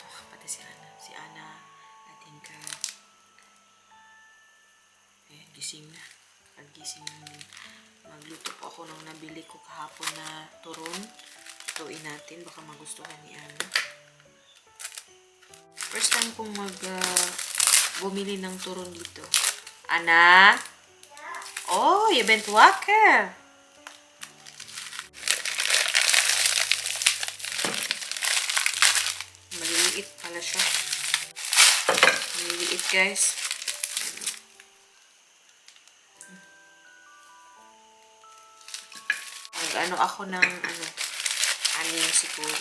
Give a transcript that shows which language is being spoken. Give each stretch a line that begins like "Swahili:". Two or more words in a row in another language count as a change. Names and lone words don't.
Filipino: Pati si Ana. Si Ana,
English: I think,
Filipino: gising na. Pag-gising namin, magluto po ako ng nabili ko kahapon na turon. Lutuin natin, baka magustuhan ni Ana.
English: First time
Filipino: kong bumili ng turon dito.
Dutch: Ana? Oh, je bent wakker.
Filipino: Maliliit pala siya. Maliliit guys. Ano ako ng anim siguro.